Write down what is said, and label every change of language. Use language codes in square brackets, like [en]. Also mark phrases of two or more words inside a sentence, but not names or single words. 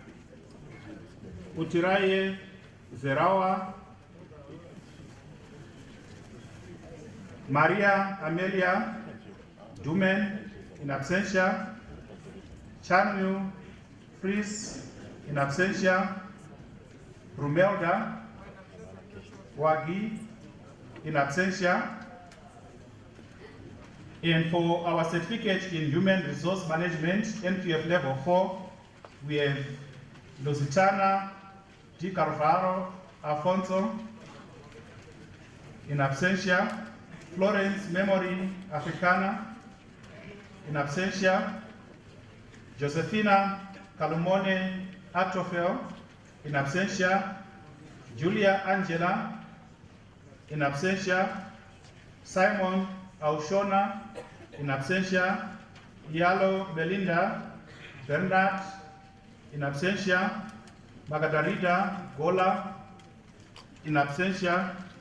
[en] Utiraye Zerawa, Maria Amelia Dumen, [la] in absentia, [en] Chanyu Fries, [la] in absentia, [en] Rumelda Wagi, [la] in absentia. [en] And for our certificate in Human Resource Management, NPF Level 4, we have Lusitana Di Carvaro Alfonso, [la] in absentia, [en] Florence Memory Africana, [la] in absentia, [en] Josephina Kalumone Atofel, [la] in absentia, [en] Julia Angela, [la] in absentia, [en] Simon Aushona, [la] in absentia, [en] Yalo Belinda Bernard, [la] in absentia, [en] Magadarida Gola, [la] in absentia,